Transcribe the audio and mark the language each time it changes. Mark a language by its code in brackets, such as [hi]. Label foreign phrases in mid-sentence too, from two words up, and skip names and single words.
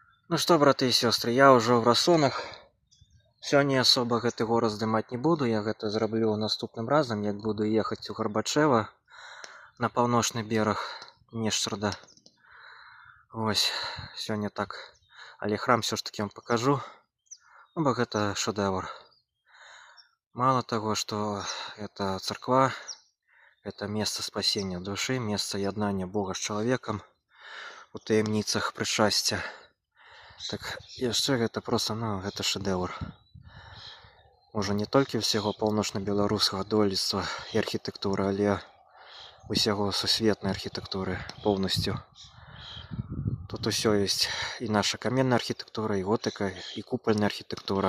[ru] Ну что, браты и сестры, я уже в Расонах. [be] Сёння особо гэты город здымаць не буду. Я гэта зраблю наступным разам, як буду ехаць у Гарбачэва на паўночны бераг Днешчрада. Вось, сёння так. Але храм [ru] все ж таки вам покажу. [be] Ну, бо гэта шэдэвр. [ru] Мало того, что это церква, это место спасения души, место яднания Бога с человеком [be] у таямніцах прычасця. Так яшчэ гэта просто, гэта шэдэвр. Можа не толькі ўсяго паўночна-беларускага дойлідства і архітэктуры, але усяго сусветнай архітэктуры поўнасцю. Тут усё ёсць і наша каменная архітэктура, і готыка, і купальная архітэктура.